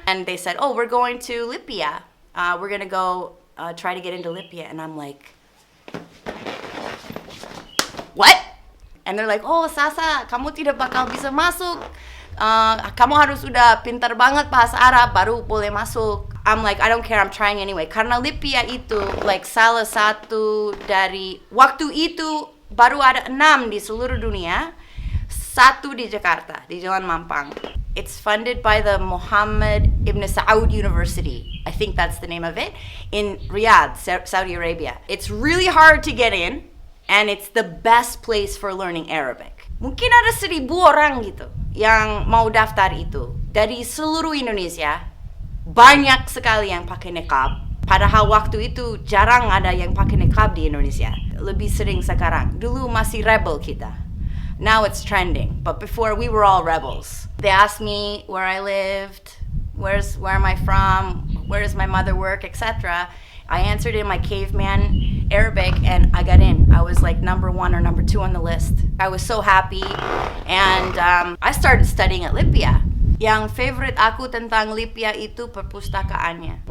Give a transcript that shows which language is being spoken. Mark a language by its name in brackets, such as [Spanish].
[English] And they said, "Oh, we're going to Libya. We're gonna go try to get into Libya." And I'm like, "What?" And they're like, [Indonesian] "Oh, Sasa, kamu tidak bakal bisa masuk. Kamu harus udah pintar banget bahasa Arab baru boleh masuk." [English] I'm like, "I don't care, I'm trying anyway." [Indonesian] Karena Libya itu salah satu dari waktu itu baru ada 6 di seluruh dunia, 1 di Jakarta, di Jalan Mampang. [English] It's funded by the Muhammad Ibn Saud University. I think that's the name of it, in Riyadh, Saudi Arabia. It's really hard to get in, and it's the best place for learning Arabic. [Indonesian] Mungkin ada 1,000 orang gitu yang mau daftar itu dari seluruh Indonesia. Banyak sekali yang pakai niqab. Padahal waktu itu jarang ada yang pakai niqab di Indonesia. Lebih sering sekarang. Dulu masih rebel kita. [English] Now it's trending, but before we were all rebels. They asked me where I lived, where am I from, where does my mother work, etc. I answered in my caveman studied Arabic and I got in. I was like number 1 or number 2 on the list. I was so happy, and I started studying at Lipia. [Indonesian] Yang favorite aku tentang Lipia itu perpustakaannya.